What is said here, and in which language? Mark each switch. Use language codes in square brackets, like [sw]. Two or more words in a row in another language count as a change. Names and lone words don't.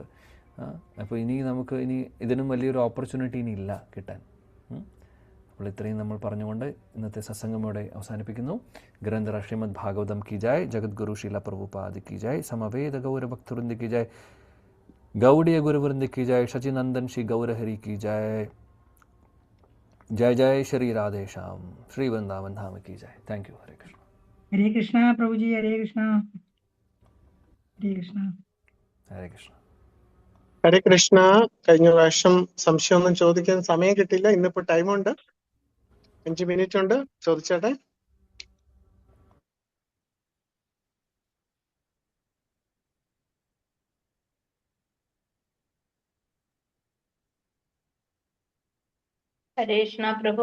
[ml] അപ്പോൾ ഇനി ഇതിനും വലിയൊരു ഓപ്പർച്യൂണിറ്റി ഇനി ഇല്ല കിട്ടാൻ. അപ്പോൾ ഇത്രയും നമ്മൾ പറഞ്ഞുകൊണ്ട് ഇന്നത്തെ സത്സംഗം ഇവിടെ അവസാനിപ്പിക്കുന്നു. [hi] ग्रंथ श्रीमद् भागवतम् की जय, जगद्गुरु शील प्रभुपाद की जय, समवेद गौरभक्तवृंद की जय, गौडीय गुरुवृंद की जय, शचीनंदन श्री गौरहरि की जय, जय जय श्री राधे श्याम, श्री वृंदावन धाम की जय. [en] thank you. [hi] हरे कृष्ण. हरे कृष्णा प्रभु जी. हरे कृष्णा. हरे कृष्णा. हरे कृष्ण. [ml] ഹരേ കൃഷ്ണ. കഴിഞ്ഞ പ്രാവശ്യം സംശയമൊന്നും ചോദിക്കാൻ സമയം കിട്ടില്ല. ഇന്നിപ്പോ ടൈമുണ്ട്, 5 മിനിറ്റ് ഉണ്ട്. ചോദിച്ചേട്ടെ. ഹരേ കൃഷ്ണ പ്രഭു.